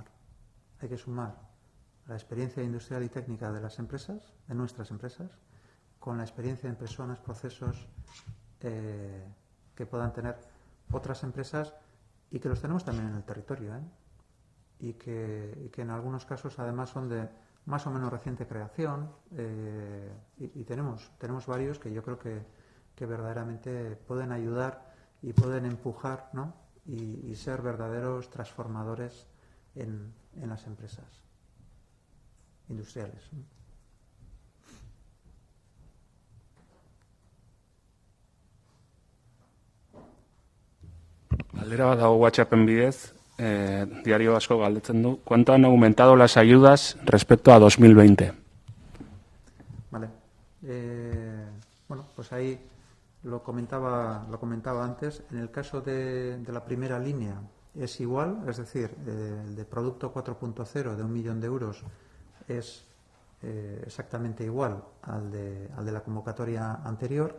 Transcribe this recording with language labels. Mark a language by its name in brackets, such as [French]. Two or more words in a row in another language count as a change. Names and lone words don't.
[Spanish] Hay que sumar la experiencia industrial y técnica de las empresas, de nuestras empresas, con la experiencia en personas, procesos que puedan tener otras empresas y que los tenemos también en el territorio, y que en algunos casos además son de más o menos reciente creación, y tenemos varios que yo creo que verdaderamente pueden ayudar y pueden empujar, ¿no? y ser verdaderos transformadores en las empresas industriales, ¿no? [Basque] Galdera bat dago WhatsAppen bidez, diario asko galdetzen du. [Spanish] ¿Cuánto han aumentado las ayudas respecto a 2020? Vale. Bueno, pues ahí lo comentaba antes. En el caso de la primera línea es igual, es decir, el de producto 4.0 de 1 millón de euros es exactamente igual al de la convocatoria anterior.